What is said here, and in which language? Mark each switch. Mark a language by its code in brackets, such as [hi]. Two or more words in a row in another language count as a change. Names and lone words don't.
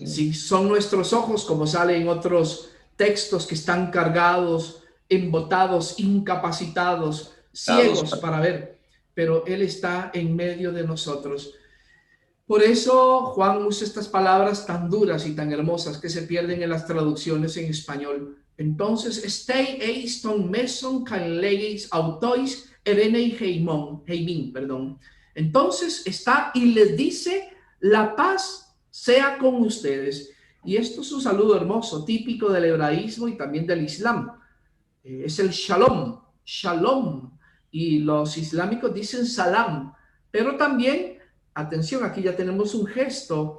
[es] Sí, son nuestros ojos, como sale en otros textos, que están cargados, embotados, incapacitados, ciegos para ver, pero Él está en medio de nosotros. Por eso Juan usa estas palabras tan duras y tan hermosas que se pierden en las traducciones en español. Entonces, [el] ἔστη εἰς τὸ μέσον καὶ λέγει αὐτοῖς εἰρήνη ὑμῖν, [es] perdón. Entonces está y les dice: la paz sea con ustedes. Y esto es un saludo hermoso, típico del hebraísmo y también del islam. Es el [he] שלום, שלום. [es] Y los islámicos dicen salam, pero también, atención, aquí ya tenemos un gesto.